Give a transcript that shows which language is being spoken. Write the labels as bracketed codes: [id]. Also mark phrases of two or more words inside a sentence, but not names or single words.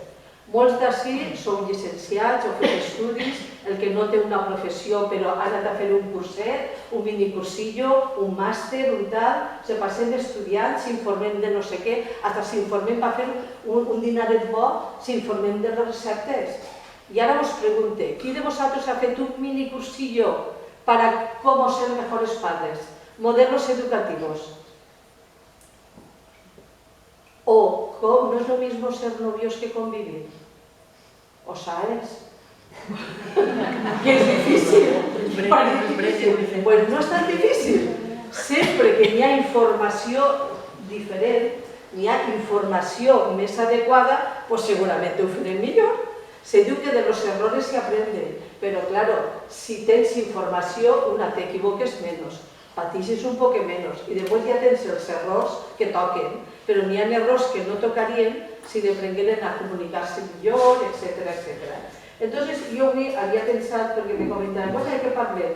[ca] Molts d'ací sou llicenciats o feu estudis, el que no té una professió però ha anat a fer un curset, un minicursillo, un màster, un tal, se passen estudiant, s'informem de no sé què, fins s'informem per fer un dinaret bo, s'informem de les receptes. I ara us pregunto, qui de vosaltres ha fet un minicursillo [es] para cómo ser mejores padres? Modelos educativos. O no es lo mismo ser novios que convivir. ¿O sabes? Que es difícil. Pues no es tan difícil. [ca] Sempre que n'hi ha informació diferent, n'hi ha informació més adequada, [es] pues seguramente [ca] ho farem millor. Se diu que [es] de los errores se aprende, pero claro, [ca] si tens informació, una te equivoques menos. patixes un poc menys. I després ja tens els errors que toquen, però n'hi ha errors que no tocarien si aprengueren a comunicar-se millor, etc. Entonces, jo avui havia pensat, perquè me comentaven, bueno, ¿de què parlem?